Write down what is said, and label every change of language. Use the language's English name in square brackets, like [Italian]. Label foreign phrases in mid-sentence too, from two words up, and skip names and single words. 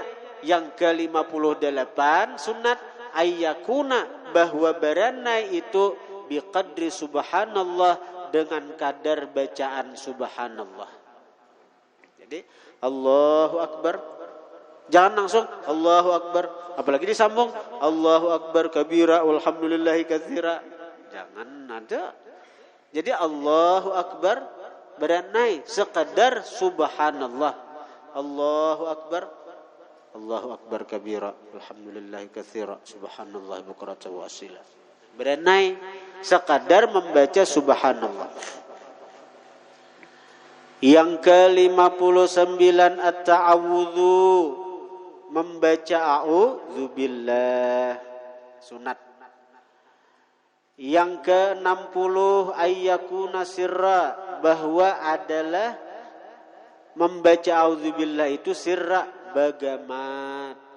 [Banjar] Yang ke-58 sunat ayyakuna, bahwa baranai itu [Arabic] بقدر سبحان الله, [Banjar] dengan kadar bacaan subhanallah. [Arabic] Jadi الله أكبر, [Banjar] jangan langsung [Arabic] الله أكبر, [Banjar] apalagi disambung [Arabic] الله أكبر كبيرا والحمد لله كثيرا. [Banjar] Jangan ada. Jadi [Arabic] الله أكبر [Banjar] beranai sekadar subhanallah. [Arabic] الله أكبر كبيرا والحمد لله كثيرا سبحان الله بكرة وأصيلا. [Banjar] Beranai sekadar membaca subhanallah. Yang ke-59 at-ta'awudzu, membaca a'udzubillah, sunat. Yang ke-60 [Arabic] أن يكون سرا, [Banjar] bahwa adalah membaca a'udzubillah itu sirra, bagamat.